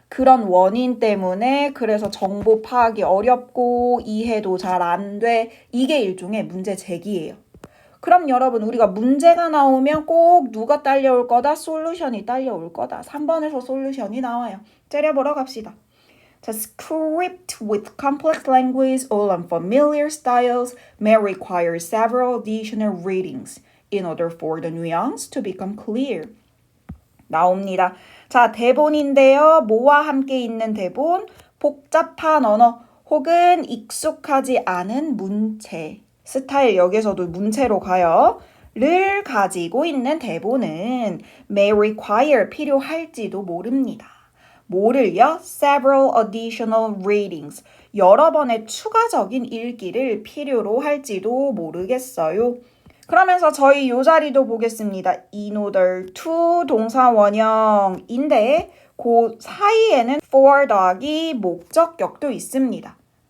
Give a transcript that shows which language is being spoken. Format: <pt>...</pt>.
<ko>그런 원인 때문에 그래서 정보 파악이 어렵고 이해도 잘 안 돼. 이게 일종의 문제 제기예요. 그럼 여러분 우리가 문제가 나오면 꼭 누가 딸려올 거다? 솔루션이 딸려올 거다. 3번에서 솔루션이 나와요. 째려보러 갑시다.</ko> <en>The script with complex language or unfamiliar styles may require several additional readings in order for the nuance to become clear.</en> <ko>나옵니다. 자, 대본인데요. 뭐와 함께 있는 대본? 복잡한 언어 혹은 익숙하지 않은 문체. 스타일 역에서도 문체로 가요. 를 가지고 있는 대본은</ko> <en>may require</en> <ko>필요할지도 모릅니다. 뭐를요?</ko> <en>Several additional readings.</en> <ko>여러 번의 추가적인 읽기를 필요로 할지도 모르겠어요. 그러면서 저희 요 자리도 보겠습니다.</ko> <en>in order to</en> <ko>동사 원형인데 그 사이에는 for 더하기 목적격도 있습니다.</ko>